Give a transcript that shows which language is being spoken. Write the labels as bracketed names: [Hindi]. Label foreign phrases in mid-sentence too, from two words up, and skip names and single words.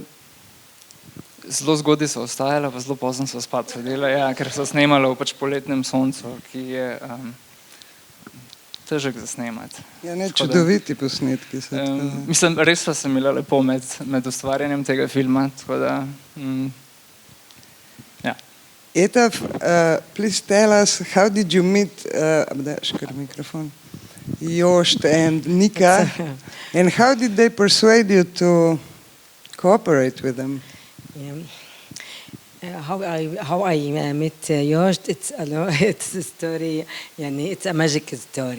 [Slovenian] Zelo zgodaj so ostajala, pa zelo pozno so spat sedela, ker so snemala v pač poletnem soncu, ki je težek za snemati. Ja, ne, čudoviti posnetki so. Mislim, res pa sem imela lepo med ustvarjanjem tega filma, tako da, [English] Etaf, please tell us, how did you meet Jošt and Nika, and how did they persuade you to cooperate with them? How I met Jošt, it's a story, it's a magic story.